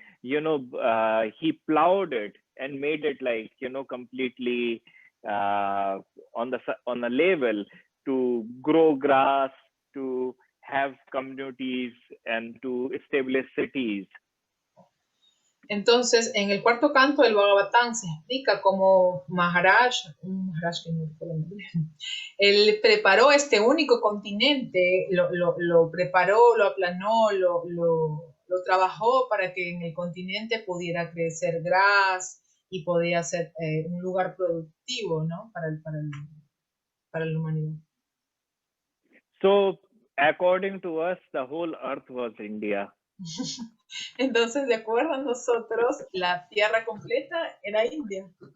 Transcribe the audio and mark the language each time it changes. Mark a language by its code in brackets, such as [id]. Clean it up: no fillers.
[en] He plowed it and made it like completely on the level to grow grass, to have communities, and to establish cities. [es] Entonces, en el cuarto canto del Bhagavatam se explica cómo Maharaj que no recuerdo el nombre, él preparó este único continente, lo preparó, lo aplanó, lo trabajó para que en el continente pudiera crecer gras y podía ser un lugar productivo, ¿no? para la humanidad. [en] So, according to us, the whole earth was India. [es] Entonces, de acuerdo a nosotros, la tierra completa era India.